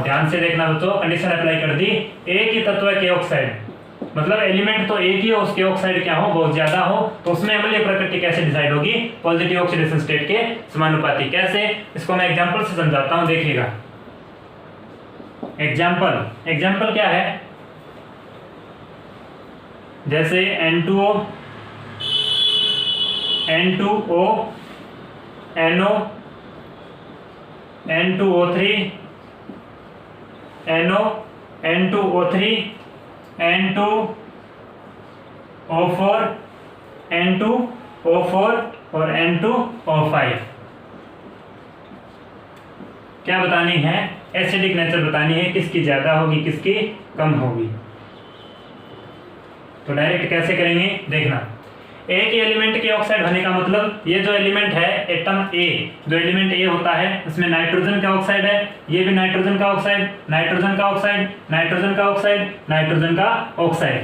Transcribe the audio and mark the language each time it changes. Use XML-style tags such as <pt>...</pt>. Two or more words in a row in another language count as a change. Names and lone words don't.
<hi>ध्यान से देखना बच्चों,</hi> <en>condition apply</en> <hi>कर दी, एक ही तत्व के ऑक्साइड मतलब एलिमेंट तो एक ही हो, उसके ऑक्साइड क्या हो, बहुत ज्यादा हो, तो उसमें अम्लीय प्रकृति कैसे डिसाइड होगी,</hi> <en>positive oxidation state</en> <hi>के समानुपाती। कैसे, इसको मैं एग्जांपल से समझाता हूं, देखिएगा। एग्जांपल क्या है, जैसे N2O, N2O, NO, N2O3, NO, N2O3, N2O4, N2O4 और N2O5। क्या बतानी है,</hi> <en>acidic nature</en> <hi>बतानी है, किसकी ज्यादा होगी किसकी कम होगी। तो डायरेक्ट कैसे करेंगे, देखना, एक ही एलिमेंट के ऑक्साइड होने का मतलब ये जो एलिमेंट है</hi> <en>atom A,</en> <hi>जो</hi> <en>element A</en> <hi>होता है उसमें नाइट्रोजन का ऑक्साइड है, ये भी नाइट्रोजन का ऑक्साइड, नाइट्रोजन का ऑक्साइड, नाइट्रोजन का ऑक्साइड, नाइट्रोजन का ऑक्साइड।</hi>